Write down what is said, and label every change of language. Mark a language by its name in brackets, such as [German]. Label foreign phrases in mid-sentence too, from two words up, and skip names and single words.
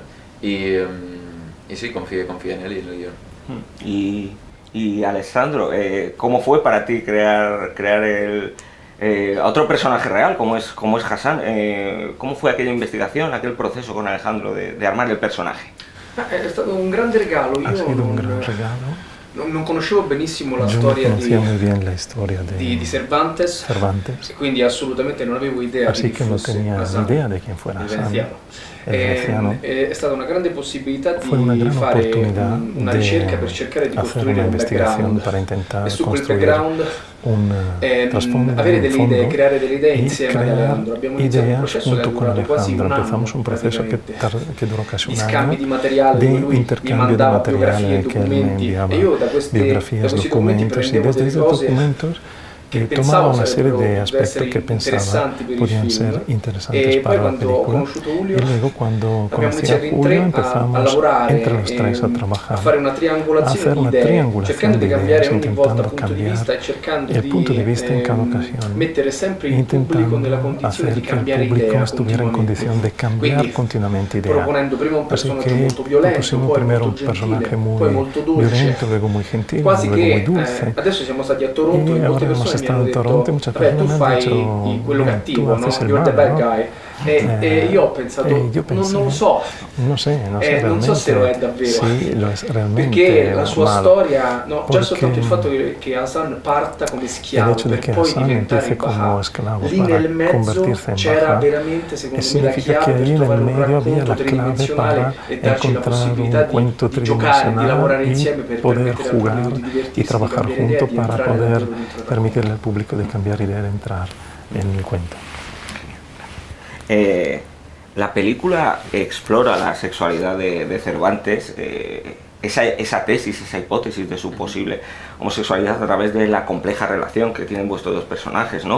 [Spanish] Y sí, confié en él y en el guión. Y Alessandro, ¿cómo fue para ti crear otro personaje real como es Hassan? ¿Cómo fue aquella investigación, aquel proceso con Alejandro de armar el personaje? [Italian] È stato un grande regalo. Non conoscevo benissimo la storia di Cervantes, e quindi assolutamente non avevo idea di chi fosse Hassan, il veneziano. È stata una grande possibilità di fare una ricerca per cercare di costruire un background, e su quel background avere delle idee, creare delle idee insieme ad Alejandro. Abbiamo iniziato un processo che è durato quasi un anno, di scambi di materiale, dove lui mi mandava biografie e documenti, e io da questi documenti prendevo delle cose [Spanish] que tomaba una serie de aspectos que pensaba podían ser interesantes para la película, y luego cuando conocí a Julio empezamos entre los tres a trabajar, a hacer una triangulación de ideas, intentando cambiar el punto de vista en cada ocasión, intentando hacer que el público estuviera en condición de cambiar continuamente ideas. Así que propusimos primero un personaje muy violento, luego muy gentil, luego muy dulce, y ahora hemos estado en Toronto, muchas personas me han dicho, tú haces el malo, ¿no? [Italian] Io ho pensato, non lo so, non so se lo è davvero, sì, lo è realmente, perché la sua storia, già soltanto il fatto che Hassan parta come schiavo per poi diventare Bahá, lì nel mezzo c'era veramente, secondo me, la chiave per trovare un racconto tridimensionale e darci la possibilità di giocare, di lavorare insieme per permettere al pubblico di divertirsi, di cambiare idea, di entrare nel loro protagonista. [Spanish] Permitirle al público de cambiar idea, de entrar en el cuento. La película explora la sexualidad de Cervantes, esa tesis, esa hipótesis de su posible homosexualidad a través de la compleja relación que tienen vuestros dos personajes, ¿no?